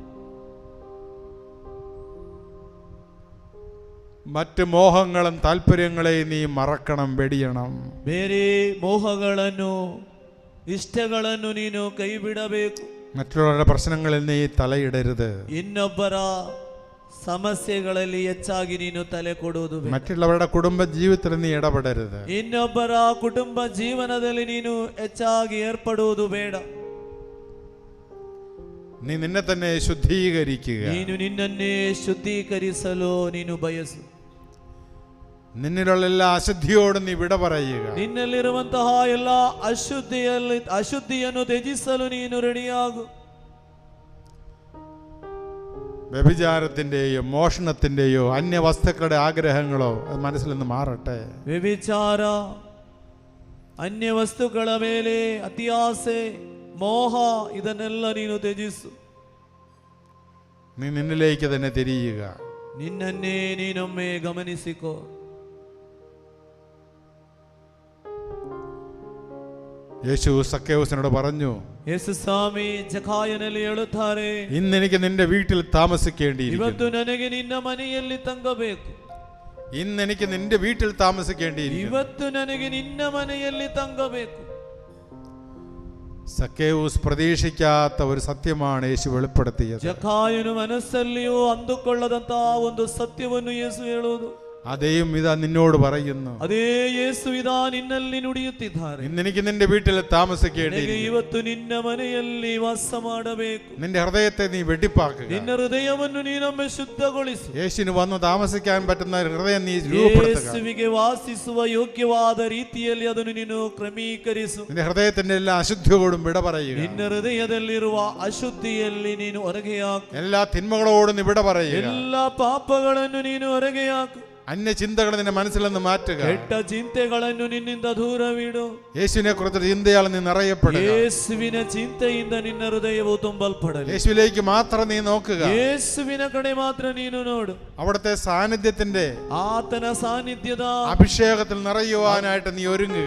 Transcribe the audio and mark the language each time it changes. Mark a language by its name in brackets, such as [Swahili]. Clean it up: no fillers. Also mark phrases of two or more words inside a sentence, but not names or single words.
[Malayalam] മറ്റ് മോഹങ്ങളും താല്പര്യങ്ങളെയും നീ മറക്കണം, വെടിയണം. [Kannada] ಬೇರೆ ಮೋಹಗಳನ್ನು ಇಷ್ಟಗಳನ್ನು ನೀನು ಕೈ ಬಿಡಬೇಕು. [Malayalam] മറ്റുള്ളവരുടെ പ്രശ്നങ്ങളിൽ നീ തലയിടരുത്. [Kannada] ಇನ್ನೊಬ್ಬರ ಸಮಸ್ಯೆಗಳಲ್ಲಿ ಹೆಚ್ಚಾಗಿ ನೀನು ತಲೆ ಕೊಡುವುದು ಬೇಡ. [Malayalam] മറ്റുള്ളവരുടെ കുടുംബ ജീവിതത്തിൽ നീ ഇടപെടരുത്. [Kannada] ಇನ್ನೊಬ್ಬರ ಕುಟುಂಬ ಜೀವನದಲ್ಲಿ ನೀನು ಹೆಚ್ಚಾಗಿ ಏರ್ಪಡುವುದು ಬೇಡ. [Malayalam] നീ നിന്നെ തന്നെ ശുദ്ധീകരിക്കുക. [Kannada] ನೀನು ನಿನ್ನನ್ನೇ ಶುದ್ಧೀಕರಿಸಲು ನೀನು ಬಯಸು. [Malayalam] നിന്നിലുള്ള എല്ലാ അശുദ്ധിയോടും നീ വിട പറയുക. [Kannada] ನಿನ್ನಲ್ಲಿರುವಂತಹ ಎಲ್ಲ ಅಶುದ್ಧಿಯನ್ನು ತ್ಯಜಿಸಲು ನೀನು ರೆಡಿಯಾಗು. [Malayalam] വ്യഭിചാരത്തിന്റെയോ മോഷണത്തിന്റെയോ അന്യവസ്തുക്കളുടെ ആഗ്രഹങ്ങളോ അത് മനസ്സിൽ നിന്ന് മാറട്ടെ. [Kannada] ವ್ಯಭಿಚಾರ, ಅನ್ಯ ವಸ್ತುಗಳ ಮೇಲೆ ಅತಿಯಾಸೆ, ಮೋಹ, ಇದನ್ನೆಲ್ಲ ನೀನು ತ್ಯಜಿಸು. [Malayalam] നീ നിന്നിലേക്ക് തന്നെ തിരിയുക. [Kannada] ನಿನ್ನನ್ನೇ ನೀನೊಮ್ಮೆ ಗಮನಿಸಿಕೋ. [Malayalam] യേശു സക്കേവുസിനോട് പറഞ്ഞു, [Kannada] ಯೇಸು ಸ್ವಾಮಿ ಜಕಾಯನಲ್ಲಿ ಹೇಳುತ್ತಾರೆ, [Malayalam] ഇന്ന് എനിക്ക് നിന്റെ വീട്ടിൽ താമസിക്കേണ്ടിയിരിക്കുന്നു. [Kannada] ಇವತ್ತು ನನಗೆ ನಿನ್ನ ಮನೆಯಲ್ಲಿ ತಂಗಬೇಕು. [Malayalam] ഇന്ന് എനിക്ക് നിന്റെ വീട്ടിൽ താമസിക്കേണ്ടിയിരിക്കുന്നു. [Kannada] ಇವತ್ತು ನನಗೆ ನಿನ್ನ ಮನೆಯಲ್ಲಿ ತಂಗಬೇಕು. [Malayalam] സക്കേവുസ് പ്രതീക്ഷിക്കാത്ത ഒരു സത്യമാണ് യേശു വെളിപ്പെടുത്തിയത്. [Kannada] ಜಕಾಯನು ಮನಸ್ಸಲ್ಲಿಯೂ ಅಂದುಕೊಳ್ಳದಂತಹ ಒಂದು ಸತ್ಯವನ್ನು ಯೇಸು ಹೇಳುವುದು. [Malayalam] അതേയും ഇതാ നിന്നോട് പറയുന്നു. [Kannada] ಅದೇ ಯೇಸು ಇದಾ ನಿನ್ನಲ್ಲಿ ನುಡಿಯುತ್ತಿದ್ದಾರೆ. [Malayalam] ഇന്ന് എനിക്ക് നിന്റെ വീട്ടിൽ താമസിക്കേണ്ടിയിരിക്കുന്നു. [Kannada] ಇವತ್ತು ನಿನ್ನ ಮನೆಯಲ್ಲಿ ವಾಸ ಮಾಡಬೇಕು. [Malayalam] നിന്റെ ഹൃദയത്തെ നീ വെടിപ്പാക്കുക. [Kannada] ನಿನ್ನ ಹೃದಯವನ್ನು ನೀನೊಮ್ಮೆ ಶುದ್ಧಗೊಳಿಸು. [Malayalam] യേശുവിന് വന്ന് താമസിക്കാൻ പറ്റുന്ന ഹൃദയം നീ രൂപപ്പെടുത്തുക. [Kannada] ಯೇಸುವಿಗೆ ವಾಸಿಸುವ ಯೋಗ್ಯವಾದ ರೀತಿಯಲ್ಲಿ ಅದನ್ನು ನೀನು ಕ್ರಮೀಕರಿಸು. [Malayalam] നിന്റെ ഹൃദയത്തിന്റെ എല്ലാ അശുദ്ധിയോടും വിട പറയുക. [Kannada] ನಿನ್ನ ಹೃದಯದಲ್ಲಿರುವ ಅಶುದ್ಧಿಯಲ್ಲಿ ನೀನು ಹೊರಗೆ ಹಾಕು. [Malayalam] എല്ലാ തിന്മകളോടും നീ വിട പറയുക. [Kannada] ಎಲ್ಲ ಪಾಪಗಳನ್ನು ನೀನು ಹೊರಗೆ ಹಾಕು. [Malayalam] അന്യ ചിന്തകൾ നിന്റെ മനസ്സിൽ നിന്ന് മാറ്റുക. [Kannada] ಕೆಟ್ಟ ಚಿಂತೆಗಳನ್ನು ನಿನ್ನಿಂದ ದೂರವಿಡು. [Malayalam] യേശുവിനെ കുറിച്ച് ചിന്തയാൽ നീ നിറയപ്പെടുക. [Kannada] ಯೇಸುವಿನ ಚಿಂತೆಯಿಂದ ನಿನ್ನ ಹೃದಯವು ತುಂಬಲ್ಪಡಲಿ. [Malayalam] യേശുവിലേക്ക് മാത്രം നീ നോക്കുക. [Kannada] ಯೇಸುವಿನ ಕಡೆ ಮಾತ್ರ ನೀನು ನೋಡು. [Malayalam] അവിടുത്തെ സാന്നിധ്യത്തിന്റെ [Kannada] ಆತನ ಸಾನ್ನಿಧ್ಯದ [Malayalam] അഭിഷേകത്തിൽ നിറയുവാനായിട്ട് നീ ഒരുങ്ങുക.